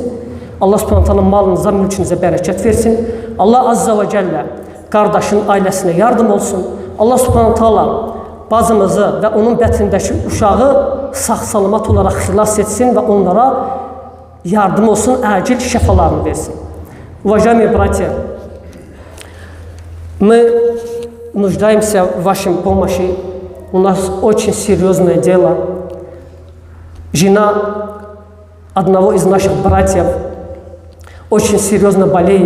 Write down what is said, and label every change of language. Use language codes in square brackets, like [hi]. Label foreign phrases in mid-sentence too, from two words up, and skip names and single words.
[ar] الله سبحانه تعالى [az] malınıza, mülkünüzə bərəkət versin. [ar] الله عز وجل [az] qardaşın ailəsinə yardım olsun. [ar] الله سبحانه تعالى [az] bacımızı və onun bətnindəki uşağı sağ-salamat olaraq xilas etsin və onlara yardım olsun, acil şəfalarını versin. [ru] Уважаемые братья, мы нуждаемся в вашей помощи. У нас очень серьезное дело. Жена одного из наших братьев очень серьезно болеет.